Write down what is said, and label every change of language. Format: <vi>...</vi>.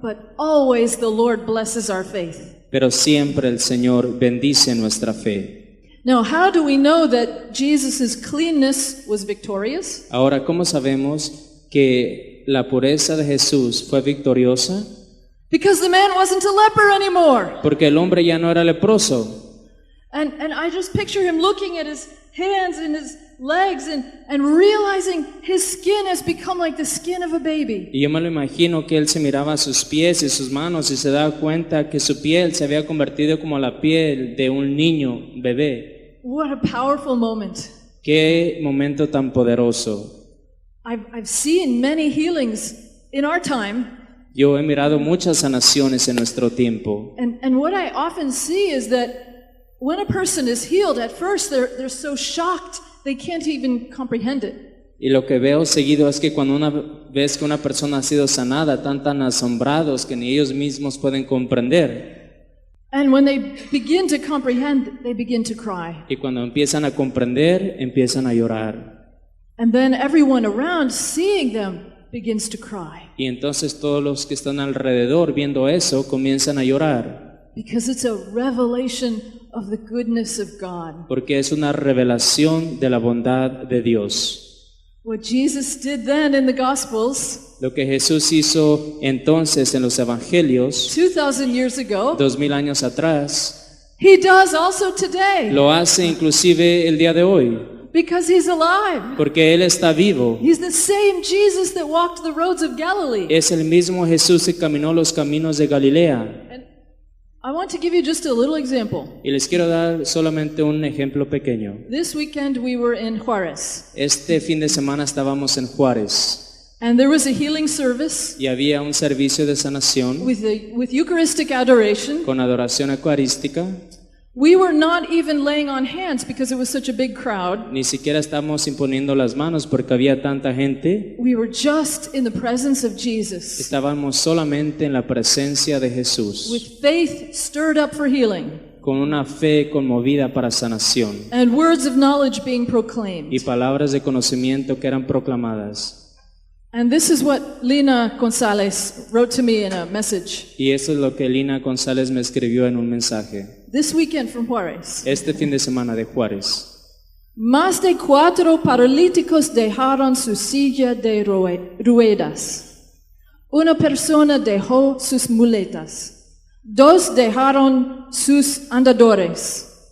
<en>but always the Lord blesses our faith.</en> <es>pero siempre el Señor bendice nuestra fe.</es> <en>Now, how do we know that Jesus' cleanness was victorious?</en> <es>Ahora, ¿cómo sabemos que la pureza de Jesús fue victoriosa?</es> <en>Because the man wasn't a leper anymore.</en> <es>Porque el hombre ya no era leproso.</es> <en>And I just picture him looking at his hands and his legs and realizing his skin has become like the skin of a baby.</en> <es>Y yo me lo imagino que él se miraba a sus pies y sus manos y se daba cuenta que su piel se había convertido como la piel de un niño bebé.</es> <en>What a powerful moment.</en> <es>Qué momento tan poderoso.</es> <en>I've seen many healings in our time.</en> <es>Yo he mirado muchas sanaciones en nuestro tiempo.</es> <en>And what I often see is that when a person is healed, at first they're so shocked they can't even comprehend it.</en> <es>Y lo que veo seguido es que cuando una vez que una persona ha sido sanada, están tan asombrados que ni ellos mismos pueden comprender.</es> <en>And when they begin to comprehend, they begin to cry.</en> <es>Y cuando empiezan a comprender, empiezan a llorar.</es> <en>And then everyone around seeing them begins to cry.</en> <es>Y entonces todos los que están alrededor viendo eso comienzan a llorar.</es> <en>Because it's a revelation of the goodness of God.</en> <es>Porque es una revelación de la bondad de Dios.</es> <en>What Jesus did then in the Gospels,</en> <es>Lo que Jesús hizo entonces en los evangelios,</es> <en>2,000 years ago,</en> <es>2000 años atrás,</es> <en>He does also today.</en> <es>lo hace inclusive el día de hoy.</es> <en>Because He's alive.</en> <es>Porque Él está vivo.</es> <en>He's the same Jesus that walked the roads of Galilee.</en> <es>Es el mismo Jesús que caminó los caminos de Galilea.</es> <en>And I want to give you just a little example.</en> <es>Y les quiero dar solamente un ejemplo pequeño.</es> <en>This weekend we were in Juarez.</en> <es>Este fin de semana estábamos en Juárez</es> <en>And there was a healing service</en> <es>y había un servicio de sanación</es> <en>with Eucharistic adoration.</en> <es>con adoración eucarística.</es> <en>We were not even laying on hands because it was such a big crowd.</en> <es>Ni siquiera estamos imponiendo las manos porque había tanta gente.</es> <en>We were just in the presence of Jesus,</en> <es>Estábamos solamente en la presencia de Jesús,</es> <en>with faith stirred up for healing</en> <es>con una fe conmovida para sanación</es> <en>and words of knowledge being proclaimed.</en> <es>y palabras de conocimiento que eran proclamadas.</es> <en>And this is what Lina Gonzalez wrote to me in a message.</en> <es>Y eso es lo que Lina González me escribió en un mensaje.</es> <en>This weekend from Juárez.</en> <es>Este fin de semana de Juárez. Más de 4 paralíticos dejaron su silla de ruedas. Una persona dejó sus muletas. 2 dejaron sus andadores.</es>